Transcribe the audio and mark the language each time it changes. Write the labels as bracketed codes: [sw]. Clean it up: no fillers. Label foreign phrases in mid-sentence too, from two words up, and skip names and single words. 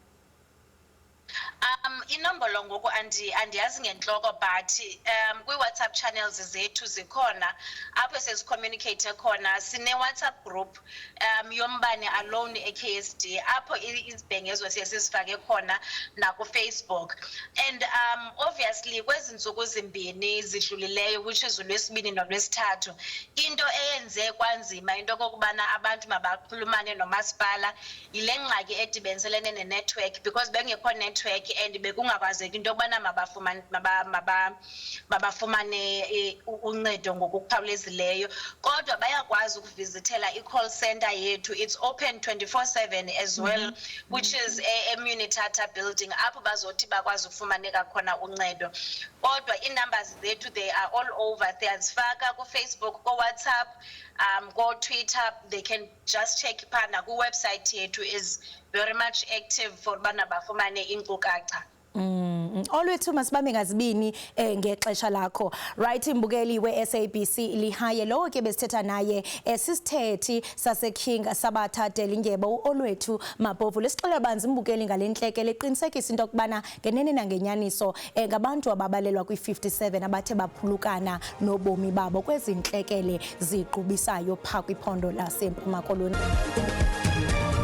[xh] Inombolo ngoku andiyazi ngentloko but kwi-WhatsApp channels zethu zikhona apho sesicommunicate khona. Sine WhatsApp group yombane alone eKSD apho izibhengezo siye sizifake khona nakuFacebook. [en] And obviously [xh] kwezi ntsuku zimbini zidlulileyo [en] which is [xh] uLwesibini noLwesithathu into eyenze kwanzima into kokubana abantu mabaxhulumane nomasipala yile ngxaki edibeniselene ne-network because bengekho network and bekungakwazeki into yokubana mabafumane uncedo ngokukhawulezileyo kodwa bayakwazi ukuvizithela i- [en] call center [xh] yethu. [en] It's open 24/7 as well which is eMunitata building [xh] apho bazothi bakwazi ukufumaneka khona uncedo. Kodwa ii-numbers zethu [en] they are all over. [xh] Siyazifaka kuFacebook, kuWhatsApp, kuTwitter. [en] They can just check [xh] phana kuwebsite yethu [en] is very much active for [xh] bana bafumane inkcukacha. Olwethu masibambe ngazibini ngexesha lakho. Right, imbukeli we-SABC Lihaye lowo ke besithetha naye sisithethi saseKing Sabatha Dalindyebo Olwethu Mabhovu. Lesixela banzi imbukeli ngalentlekele eqinisekisa into yokubana ngenene nangenyaniso ngabantu ababalelwa kwi-57 abathe baphulukana nobomi babo kwezi ntlekele ziqubisayo phaa kwiphondo laseMpuma Koloni.